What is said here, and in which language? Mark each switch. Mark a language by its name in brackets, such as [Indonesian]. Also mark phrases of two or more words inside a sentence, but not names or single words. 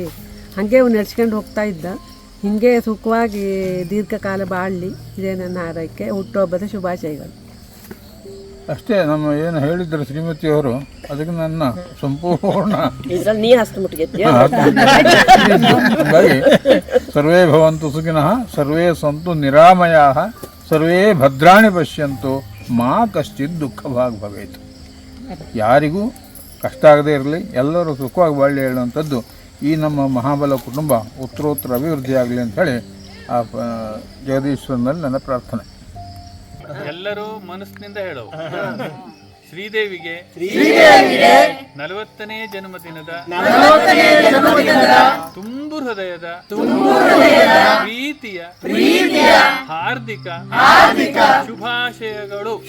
[Kannada] ಹಾಗೆ ಅವ್ನು ನಡ್ಸ್ಕೊಂಡು ಹೋಗ್ತಾ ಇದ್ದ. ಹೀಗೆ ಸುಖವಾಗಿ ದೀರ್ಘಕಾಲ ಬಾಳಲಿ, ಇದೇ ನನ್ನ ಆರೈಕೆ. ಹುಟ್ಟುಹಬ್ಬದ ಶುಭಾಶಯಗಳು. ಅಷ್ಟೇ. ನಮ್ಮ ಏನು ಹೇಳಿದ್ರು ಶ್ರೀಮತಿಯವರು ಅದಕ್ಕೆ ನನ್ನ ಸಂಪೂರ್ಣ ಹಾಗಾಗಿ [Sanskrit] ಸರ್ವೇ ಭವಂತು ಸುಖಿನಃ, ಸರ್ವೇ ಸಂತು ನಿರಾಮಯಾಃ, ಸರ್ವೇ ಭದ್ರಾಣಿ ಪಶ್ಯಂತು, ಮಾ ಕಶ್ಚಿತ್ ದುಃಖ ಭಾಗ್ ಭವೇತ್. [Kannada] ಯಾರಿಗೂ ಕಷ್ಟ ಆಗದೇ ಇರಲಿ, ಎಲ್ಲರೂ ಸುಖವಾಗಿ ಬಾಳಿ ಹೇಳುವಂಥದ್ದು ಈ ನಮ್ಮ ಮಹಾಬಲ ಕುಟುಂಬ ಉತ್ತರೋತ್ತರ ಅಭಿವೃದ್ಧಿ ಆಗಲಿ ಅಂತ ಹೇಳಿ ಆ ಜಗದೀಶ್ವರನಲ್ಲಿ ನನ್ನ ಪ್ರಾರ್ಥನೆ. ಎಲ್ಲರೂ ಮನಸ್ಸಿನಿಂದ ಹೇಳುವ ಶ್ರೀದೇವಿಗೆ 40ನೇ ಜನ್ಮದಿನದ ತುಂಬು ಹೃದಯದ ಪ್ರೀತಿಯ ಹಾರ್ದಿಕ ಶುಭಾಶಯಗಳು.